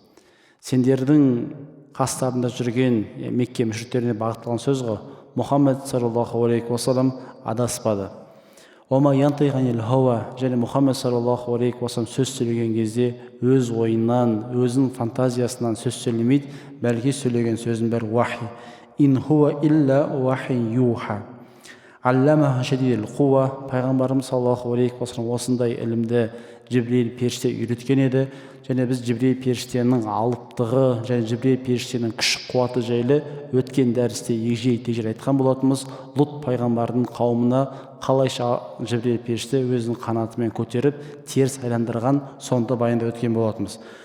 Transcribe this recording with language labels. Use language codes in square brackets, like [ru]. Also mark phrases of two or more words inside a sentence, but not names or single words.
[kk] Сендердің қастарында жүрген Мекке мүшриктеріне бағытталған сөз ғой. Мұхаммед [ar] صلى الله عليه وسلم [kk] адаспады. [ar] وما ينطق عن الهوى, [kk] және Мұхаммед [ar] صلى الله عليه وسلم [kk] сөз сөйлеген кезде өз ойынан, өзінің фантазиясынан сөз сөйлемейді, бәлки сөйлеген сөздің бәрі вахи. [ar] إن هو إلا وحي يوحى. علمه شديد القوى, [kk] пайғамбарымыз [ar] صلى الله عليه وسلم [kk] осындай ілімді Жибрил періште үйреткен еді. Және біз Жибрил періштенің алыптығы және Жибрил періштенің күш қуаты жайлы өткен дәрісте егжей-тегжейлі айтқан болатынбыз. Лут пайғамбардың қауымына қалайша Жибрил періште өзінің қанатымен көтеріп теріс айландырған, сонда баяндап өткен болатынбыз.